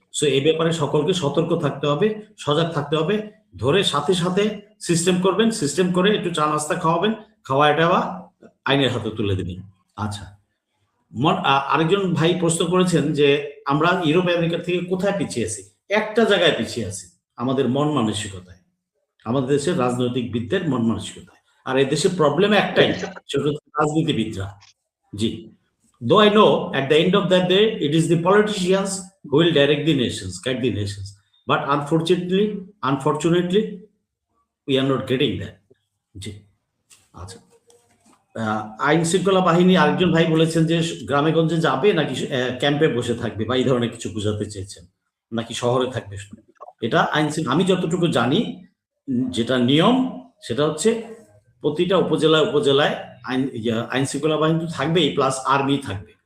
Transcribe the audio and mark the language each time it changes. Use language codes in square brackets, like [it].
[bn] So এই ব্যাপারে সকলকে সতর্ক থাকতে হবে, সজাগ থাকতে হবে। ধরে সাথে সাথে সিস্টেম করবেন, সিস্টেম করে একটু চা নাস্তা খাওয়াবেন, খাওয়ায় টাওয়া আইনের হাতে তুলে দেবেন। আচ্ছা, আরেকজন ভাই প্রশ্ন করেছেন যে আমরা ইউরোপ আমেরিকা থেকে কোথায় পিছিয়ে আছি। একটা জায়গায় পিছিয়ে আছি, আমাদের মন মানসিকতায়, আমাদের দেশের রাজনৈতিকবিদদের মন মানসিকতায়। আর এই দেশের প্রবলেম একটাই, সেটা হচ্ছে রাজনীতিবিদরা। জি, [en] though I know at the end of that day it is the politicians who will direct the nations, guide the nations, but unfortunately we are not getting that. [bn] জি, আচ্ছা। আইন শৃঙ্খলা বাহিনী, আরেকজন ভাই বলেছেন যে গ্রামে গঞ্জে যাবে নাকি ক্যাম্পে বসে থাকবে, বা এই ধরনের কিছু বোঝাতে চেয়েছেন, নাকি শহরে থাকবে। এটা আমি যতটুকু জানি যেটা নিয়ম, সেটা হচ্ছে প্রতিটা উপজেলায় আইন শৃঙ্খলা বাহিনী তো থাকবেই, প্লাস আর্মি থাকবে।